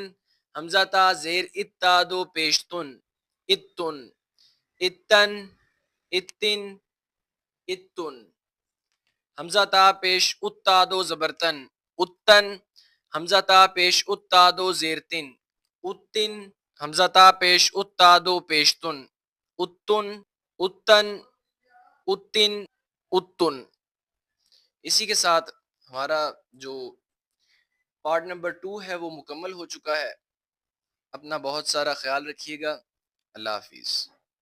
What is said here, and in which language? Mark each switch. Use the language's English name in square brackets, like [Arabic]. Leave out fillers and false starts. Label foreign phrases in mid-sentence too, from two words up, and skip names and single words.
[Urdu] حمزہ تا زیر اتا دو پیشتن، اتن اتن اتن اتن حمزہ تا پیش اتا دو زبرتن، اتن حمزہ تا پیش اتا دو زیرتن، اتن حمزہ تا پیش اتا دو پیشتن، اتن اتن اتن اتن۔ اسی کے ساتھ ہمارا جو پارٹ نمبر 2 ہے وہ مکمل ہو چکا ہے۔ اپنا بہت سارا خیال رکھیے گا۔ اللہ حافظ۔